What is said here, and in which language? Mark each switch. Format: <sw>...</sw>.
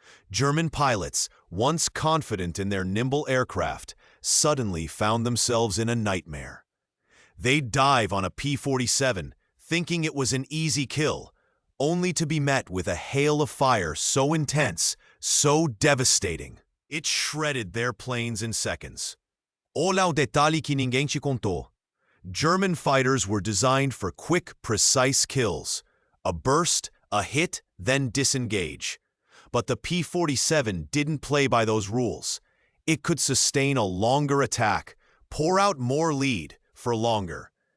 <en>German pilots, once confident in their nimble aircraft, suddenly found themselves in a nightmare. They'd dive on a P-47, thinking it was an easy kill, only to be met with a hail of fire so intense, so devastating, it shredded their planes in seconds.</en> <pt>Olha o detalhe que ninguém te contou.</pt> <en>German fighters were designed for quick, precise kills. A burst, a hit, then disengage. But the P-47 didn't play by those rules. It could sustain a longer attack, pour out more lead for longer.</en>